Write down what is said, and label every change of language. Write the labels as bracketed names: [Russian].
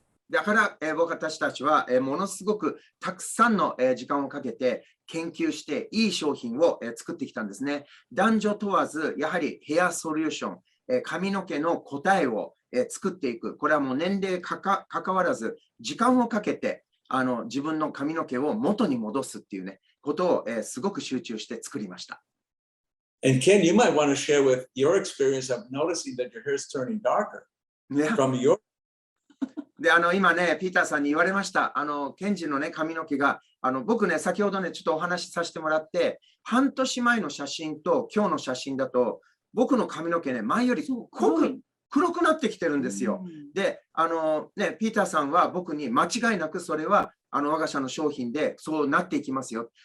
[Japanese] だから、僕たちは、ものすごくたくさんの、時間をかけて研究していい商品を、作ってきたんですね。男女問わず、やはりヘアソリューション、髪の毛の答えを、作っていく。これはもう年齢かかわらず、時間をかけて自分の髪の毛を元に戻すっていうね、ことを、すごく集中して作りました。 [English] And Ken, you might want to share with your experience of noticing that your hair is turning darker from your [Japanese] で今ね、ピーターさんに言われました。ケンジのね、髪の毛が、僕ね、先ほどね、ちょっとお話しさせてもらって、半年前の写真と今日の写真だと、僕の髪の毛ね、前より黒くなってきてるんですよ。で、ね、ピーターさんは僕に間違いなくそれは、我が社の商品でそうなっていきますよ。